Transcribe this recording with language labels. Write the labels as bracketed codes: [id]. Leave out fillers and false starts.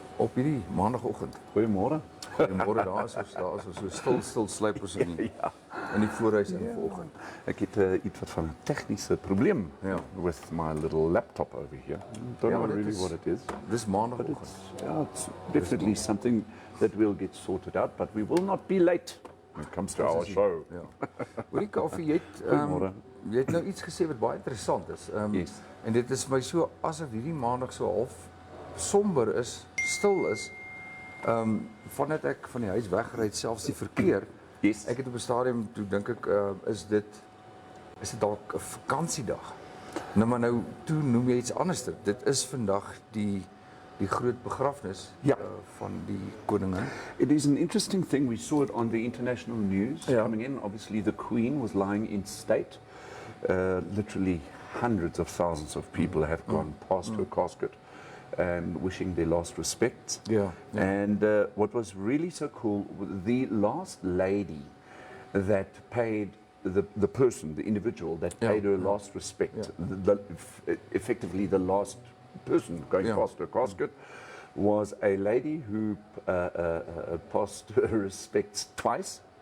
[af] hierdie maandagoggend. Goeiemôre. Goeiemôre, daar is ons so stil sluip ons in die voorhuis in vanoggend. Ek het iets wat van 'n tegniese probleem [en] with my little laptop over here. Don't know really what it is. [af] Dis maandagoggend. [en] It's definitely something that will get sorted out, but we will not be late when it comes to our show. [af] Ja. Hoorie Kaufeee, jy het nou iets gesê wat baie interessant is. [en] Yes. [af] En dit is my so asof hierdie maandag so half somber is, stil is. Vandat ek van die huis wegry, selfs die verkeer. [en] Yes. [af] Ek het op 'n stadium toe dink ek is dit dalk 'n vakansiedag. Nou maar nou toe noem jy iets anders. Dit is vandag die groot begrafnis van die koningin. [en] It is an interesting thing. We saw it on the international news coming in. Obviously, the Queen was lying in state. Literally hundreds of thousands of people have gone past her casket and wishing their last respects. And what was really so cool, the last lady that paid the person, the individual that paid her last respect, effectively the last person going past her casket, was a lady who passed her respects twice.